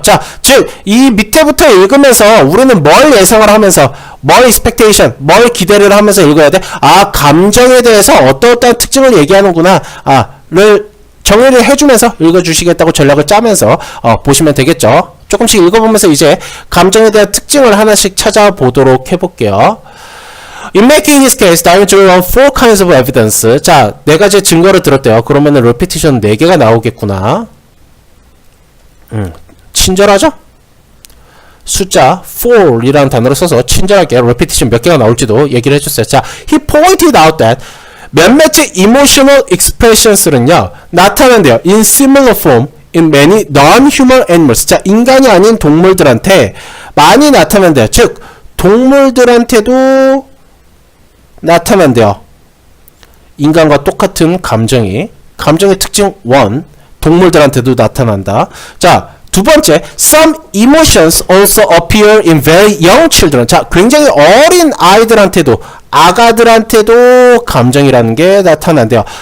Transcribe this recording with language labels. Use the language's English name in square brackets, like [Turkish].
[Korean] 자, 즉 이 밑에부터 읽으면서 우리는 뭘 예상을 하면서 뭘 expectation, 뭘 기대를 하면서 읽어야 돼? 아, 감정에 대해서 어떠어떠한 특징을 얘기하는구나 를 정리를 해주면서 읽어주시겠다고 전략을 짜면서 보시면 되겠죠. 조금씩 읽어보면서 이제 감정에 대한 특징을 하나씩 찾아보도록 해볼게요. [English] In making his case, Darwin drew on 4 kinds of evidence. [Korean] 자, 4가지 증거를 들었대요. 그러면은 repetition 4개가 나오겠구나. 친절하죠? 숫자 4이라는 단어를 써서 친절하게 repetition 몇 개가 나올지도 얘기를 해줬어요. [English] 자, he pointed out that [Korean] 몇몇의 [English] emotional expressions [Korean] 는요, 나타난대요. [English] In similar form, in many non-human animals. [Korean] 자, 인간이 아닌 동물들한테 많이 나타난대요. 즉, 동물들한테도 나타난대요. 인간과 똑같은 감정의 특징 1, 동물들한테도 나타난다. 자, 두 번째, [English] some emotions also appear in very young children. [Korean] 자, 굉장히 어린 아이들한테도, 아가들한테도 감정이라는 게 나타난대요.